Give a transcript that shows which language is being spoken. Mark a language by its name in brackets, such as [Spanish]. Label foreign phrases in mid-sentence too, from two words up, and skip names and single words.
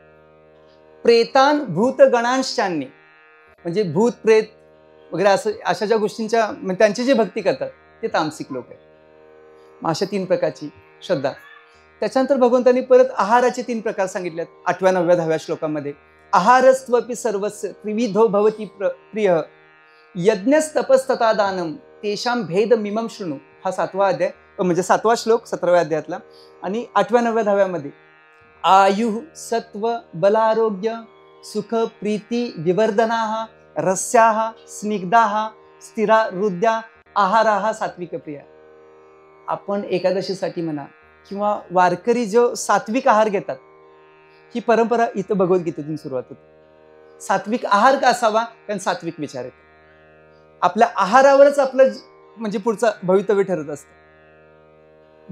[Sanskrit] प्रेतान भूतगणांशांनी, [Marathi] म्हणजे भूत प्रेत वगैरे असं अशा ज्या गोष्टींच्या त्यांची जी भक्ती करतात ते तामसिक लोक आहेत. मग अशा 3 प्रकारची श्रद्धा. त्याच्यानंतर भगवंतांनी परत आहाराचे 3 प्रकार सांगितलेत 8व्या 9व्या 10व्या श्लोकामध्ये. [Sanskrit] आहारस्त्वपि सर्वस्य त्रिविधो भवति प्रिय यज्ञस्तपस्तथा दानम तेषां भेद मिमम शृणु. [Marathi] हा 7वा अध्याय म्हणजे 7वा श्लोक 17व्या अध्यायातला. [Sanskrit] आणि 8व्या 9व्या 10व्यामध्ये आयु सत्व बलारोग्य सुख प्रीती विवर्धनाः रस्याः स्निग्धाः स्थिरा हृदया आहाराः सात्विक प्रिया. [Marathi] आपण एकादशीसाठी म्हणा किंवा वारकरी जो सात्विक आहार घेतात, ही परंपरा इथं भगवद्गीतेतून सुरुवात होते. सात्विक आहार का असावा? कारण सात्विक विचार येतात. आपल्या आहारावरच आपलं म्हणजे पुढचं भवितव्य ठरत असतं.